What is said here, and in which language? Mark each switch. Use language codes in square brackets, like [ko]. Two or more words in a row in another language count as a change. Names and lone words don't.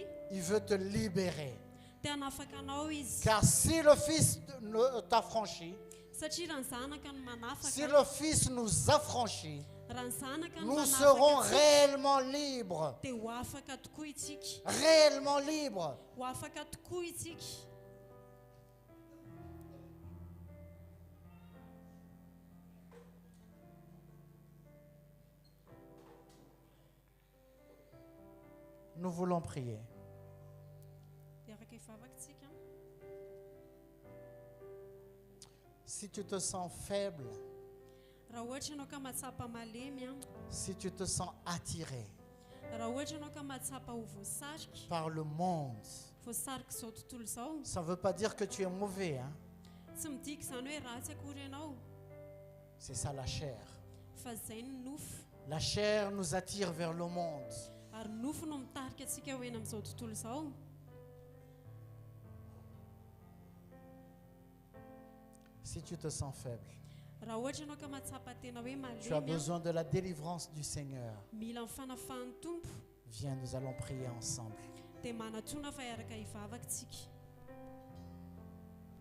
[fr] Il veut te libérer. [mg] dia hanafaka anao izy. [fr] Car si le Fils t'affranchit, [mg] Satria raha ny zanaka no [fr] si [mg] manafaka, [fr] le Fils nous affranchit, [mg] raha ny zanaka no [fr] nous serons [mg] manafaka, [fr] réellement libres. [mg] dia ho afaka tokoa itsika. [fr] Réellement libres. [mg] Ho afaka tokoa itsika. [fr] Nous voulons prier. [mg] Hiaraka hivavaka tsika. [fr] Si tu te sens faible, [mg] Raha ohatra ianao ka mahatsapa malemy a, [fr] si tu te sens attiré [mg] raha ohatra ianao ka mahatsapa ho voasarika, [fr] par le monde, [mg] voasarika izao tontolo izao, [fr] ça ne veut pas dire que tu es mauvais, hein? [mg] tsy midika izany hoe ratsy akory ianao, [fr] C'est ça la chair. [mg] fa izay ny nofo. [fr] La chair nous attire vers le monde. [mg] Ary nofo no mitarika antsika ho eny amin'izao tontolo izao. [fr] Si tu te sens faible, [mg] Raha ohatra ianao ka mahatsapa tena hoe [fr] tu as [mg] malemy a, [fr] besoin de la délivrance du Seigneur. [mg] mila ny fanafahan'ny tompo, [fr] Viens, nous allons prier ensemble. [mg] dia manatrona fa hiaraka hivavaka tsika.